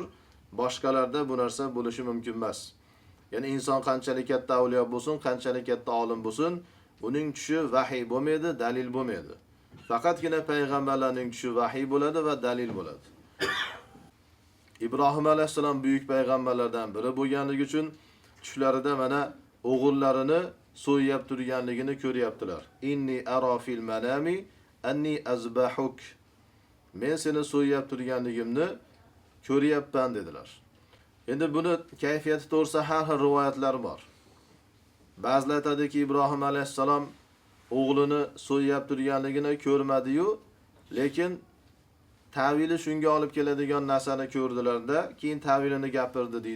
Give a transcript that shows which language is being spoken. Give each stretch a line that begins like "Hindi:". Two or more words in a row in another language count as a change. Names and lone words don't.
Uzbek: Boshqalarda bu narsa bo'lishi mumkin emas. Ya'ni inson qanchalik katta avliyo bo'lsin, qanchalik katta olim bo'lsin, uning tushi vahiy bo'lmaydi, dalil bo'lmaydi. Faqatgina payg'ambarlarning tushi vahiy bo'ladi va dalil bo'ladi. Ibrohim alayhisalom buyuk payg'ambarlardan biri bo'lganligi uchun tushlarida mana o'g'illarini so'yib turganligini ko'ryaptilar.
Arabic: إني أرى في المنام أني أذبحك.
Uzbek: men seni so'yib turganligimni ko'ryapman dedilar. Endi buni kayfiyati to'g'risida har xil rivoyatlar bor. Ba'zilar aytadiki, Ibrohim alayhissalom o'g'lini so'yib turganligini ko'rmadi-yu, lekin ta'vili shunga olib keladigan narsani ko'rdilarda, keyin ta'vilini gapirdi deydi.